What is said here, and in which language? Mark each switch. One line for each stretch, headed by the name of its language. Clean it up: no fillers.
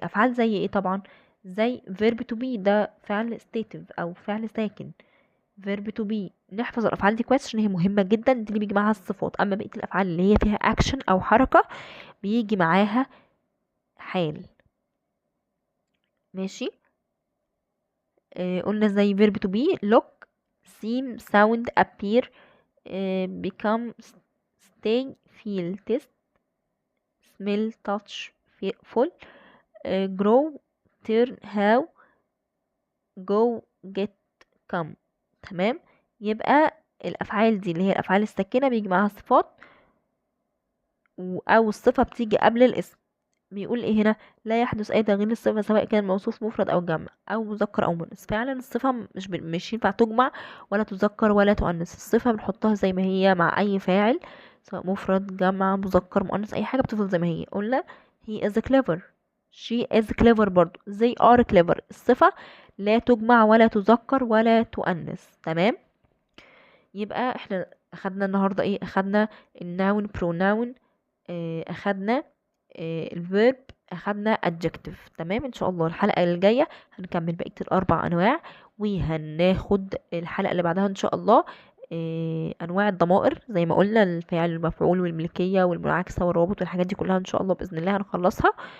Arabic: افعال زي ايه؟ طبعا زي
English: verb to be،
Arabic: ده فعل stative او فعل ساكن.
English: verb to be،
Arabic: نحفظ الافعال دي كويس عشان هي مهمة جدا، دي اللي بيجي معاها الصفات. اما بقية الافعال اللي هي فيها action او حركة بيجي معاها حال، ماشي. قلنا زي
English: verb to be: look, seem, sound, appear, become, stay, feel, taste, smell, touch, full, grow, turn, how, go, get, come.
Arabic: تمام. يبقى الافعال دي اللي هي الافعال الساكنه بيجي معاها صفات، او الصفه بتيجي قبل الاسم. بيقول ايه هنا؟ لا يحدث اي تغيير للصفه سواء كان موصوف مفرد او جمع او مذكر او مؤنث. فعلا الصفه مش ينفع تجمع ولا تذكر ولا تؤنث، الصفه بنحطها زي ما هي مع اي فاعل، سواء مفرد جمع مذكر مؤنث، اي حاجه بتفضل زي ما هي. قلنا
English: he is clever،
Arabic: she is clever، برضو
English: they are clever.
Arabic: الصفه لا تجمع ولا تذكر ولا تؤنث، تمام. يبقى احنا اخدنا النهارده ايه؟ اخدنا الناون بروناون، اخدنا الفيرب، اخدنا adjective. تمام. ان شاء الله الحلقه الجايه هنكمل بقيه الاربع انواع، وهناخد الحلقه اللي بعدها ان شاء الله انواع الضمائر زي ما قلنا: الفاعل والمفعول والملكيه والمنعكسه والروابط والحاجات دي كلها، ان شاء الله باذن الله هنخلصها.